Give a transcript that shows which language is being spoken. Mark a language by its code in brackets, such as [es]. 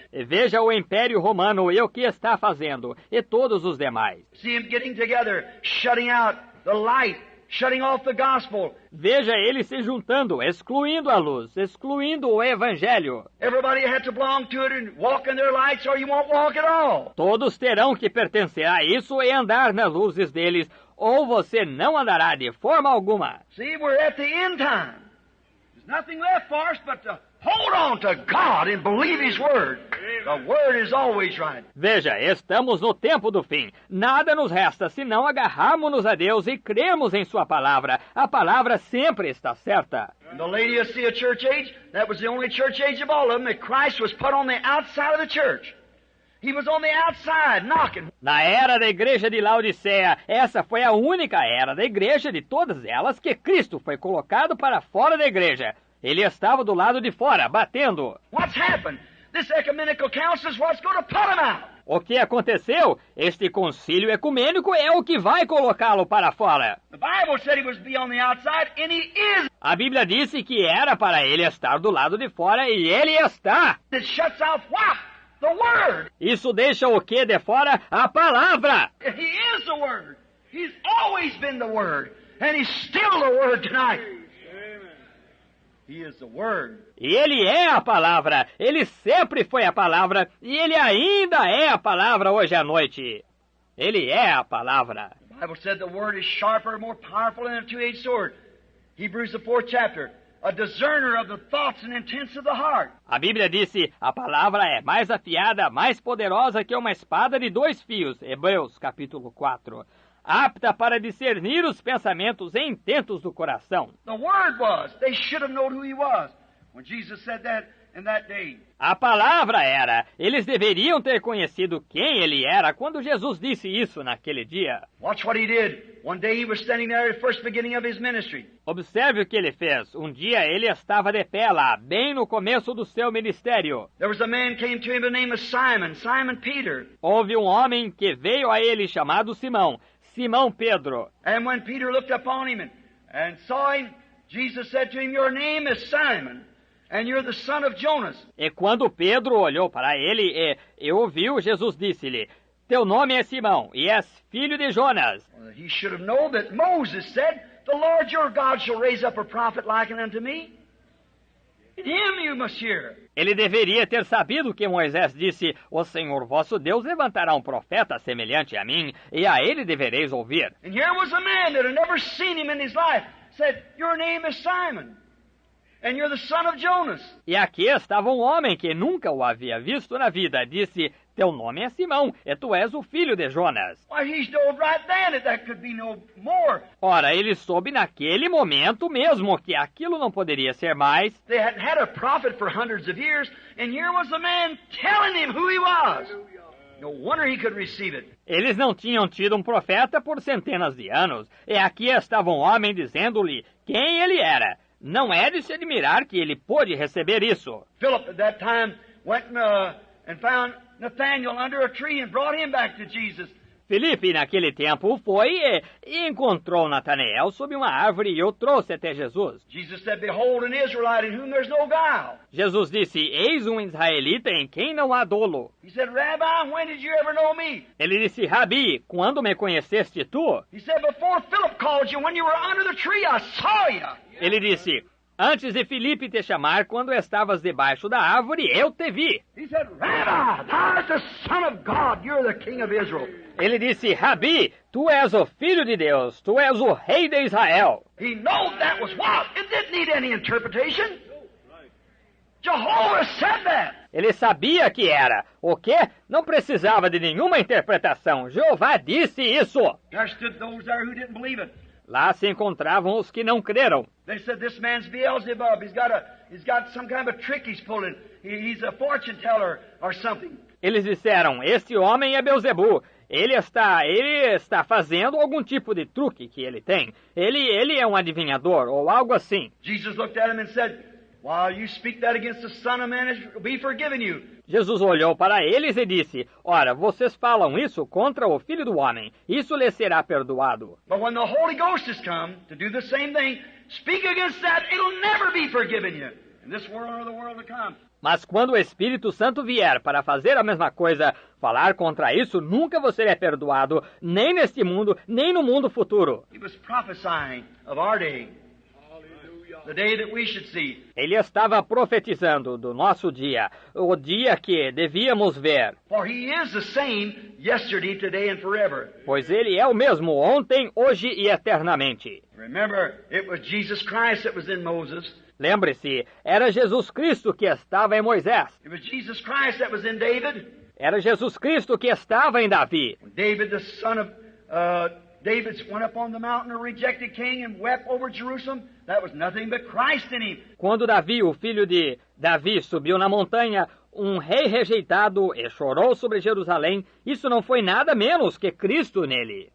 [pt] E veja o Império Romano e o que está fazendo, e todos os demais. [en] See them getting together, shutting out the light, shutting off the gospel. [pt] Veja eles se juntando, excluindo a luz, excluindo o Evangelho. [en] Everybody had to belong to it and walk in their lights or you won't walk at all. [pt] Todos terão que pertencer a isso e andar nas luzes deles, ou você não andará de forma alguma. [en] See, we're at the end time. There's nothing left for us but to hold on to God and believe His Word. The Word is always right. [pt] Veja, estamos no tempo do fim. Nada nos resta senão agarrarmos-nos a Deus e crermos em Sua palavra. A palavra sempre está certa. [en] In the Laodicea church age, that was the only church age of all of them, that Christ was put on the outside of the church. He was on the outside, knocking. [pt] Na era da igreja de Laodiceia, essa foi a única era da igreja de todas elas que Cristo foi colocado para fora da igreja. Ele estava do lado de fora, batendo. [en] What's happened? This ecumenical council is what's going to put him out. [pt] O que aconteceu? Este concílio ecumênico é o que vai colocá-lo para fora. [en] The Bible said he was to be on the outside, and he is. [pt] A Bíblia disse que era para ele estar do lado de fora e ele está. [en] It shuts off what? The Word. [pt] Isso deixa o que de fora? A palavra. [en] He is the Word. He's always been the Word, and he's still the Word tonight. He is the Word. [pt] E ele é a palavra. Ele sempre foi a palavra. E ele ainda é a palavra hoje à noite. Ele é a palavra. [en] The Bible said the Word is sharper, more powerful than a two-edged sword. Hebrews the 4th chapter. A discerner of the thoughts and intents of the heart. [pt] A Bíblia disse, a palavra é mais afiada, mais poderosa que uma espada de 2 fios. Hebreus capítulo 4. Apta para discernir os pensamentos e intentos do coração. [en] The Word was. They should have known who He was when Jesus said that in that day. [pt] A palavra era. Eles deveriam ter conhecido quem ele era quando Jesus disse isso naquele dia. [en] Watch what He did. One day He was standing there at the first beginning of His ministry. [pt] Observe o que ele fez. Um dia ele estava de pé lá, bem no começo do seu ministério. [en] There was a man came to Him by the name of Simon, Simon Peter. [pt] Houve um homem que veio a ele chamado Simão, Simão Pedro. [en] And when Peter looked upon him and saw him, Jesus said to him, your name is Simon. and you're the son of Jonas. [pt] E quando Pedro olhou para ele e ouviu, Jesus disse-lhe, teu nome é Simão, e és filho de Jonas. [en] Well, he should have known that Moses said, the Lord your God shall raise up a prophet like unto me. In him you must hear. [pt] Ele deveria ter sabido que Moisés disse, o Senhor vosso Deus levantará um profeta semelhante a mim, e a ele devereis ouvir. [en] And here was a man that had never seen him in his life, said, your name is Simon, and you're the son of Jonas. [pt] E aqui estava um homem que nunca o havia visto na vida, disse, teu nome é Simão, e tu és o filho de Jonas. [en] Why, he knowed right then that could be no more. [pt] Ora, ele soube naquele momento mesmo que aquilo não poderia ser mais. [en] They hadn't had a prophet for hundreds of years, and here was a man telling him who he was. No wonder he could receive it. [pt] Eles não tinham tido um profeta por centenas de anos, e aqui estava um homem dizendo-lhe quem ele era. Não é de se admirar que ele pôde receber isso. [en] Philip at that time went and found Nathanael under a tree and brought him back to Jesus. [pt] Filipe, naquele tempo, foi e encontrou Natanael sob uma árvore e o trouxe até Jesus. [en] Jesus said, behold an Israelite in whom there's no guile. [pt] Jesus disse, eis um israelita em quem não há dolo. [en] He said, Rabbi, when did you ever know me? [pt] Ele disse, Rabi, quando me conheceste tu? [en] He said, before Philip called you, when you were under the tree, I saw you. [pt] Ele disse, antes de Filipe te chamar, quando estavas debaixo da árvore, eu te vi. [en] He said, Rabbi, thou art the Son of God, you're the King of Israel. [pt] Ele disse, Rabi, tu és o Filho de Deus, tu és o Rei de Israel. [en] He knew that was what? It didn't need any interpretation. Jehovah said that. [pt] Ele sabia que era. O quê? Não precisava de nenhuma interpretação. Jeová disse isso. [en] There stood those there who didn't believe it. [pt] Lá se encontravam os que não creram. [en] They said, this man's Beelzebub. He's got some kind of a trick he's pulling. He's a fortune teller or something. [pt] Eles disseram, este homem é Beelzebu. Ele está fazendo algum tipo de truque que ele tem. Ele é um adivinhador ou algo assim. [en] Jesus looked at him and said, while you speak that against the Son of Man, it will be forgiven you. [pt] Jesus olhou para eles e disse, ora, vocês falam isso contra o Filho do Homem. Isso lhe será perdoado. [en] But when the Holy Ghost has come to do the same thing, speak against that, it'll never be forgiven you. In this world or the world to come. [pt] Mas quando o Espírito Santo vier para fazer a mesma coisa, falar contra isso, nunca você é perdoado, nem neste mundo, nem no mundo futuro. [en] He was prophesying of our day, the day that we should see. [pt] Ele estava profetizando do nosso dia, o dia que devíamos ver. [en] For he is the same yesterday, today and forever. [pt] Pois ele é o mesmo ontem, hoje e eternamente. [en] Remember, it was Jesus Christ that was in Moses. [pt] Lembre-se, era Jesus Cristo que estava em Moisés. [en] It was Jesus Christ that was in David. [pt] Era Jesus Cristo que estava em Davi. [en] David, the son of David, went up on the mountain, a rejected king, and wept over Jerusalem. That was nothing but Christ in him. [pt] Quando Davi, o filho de Davi, subiu na montanha, um rei rejeitado, e chorou sobre Jerusalém, isso não foi nada menos que Cristo nele.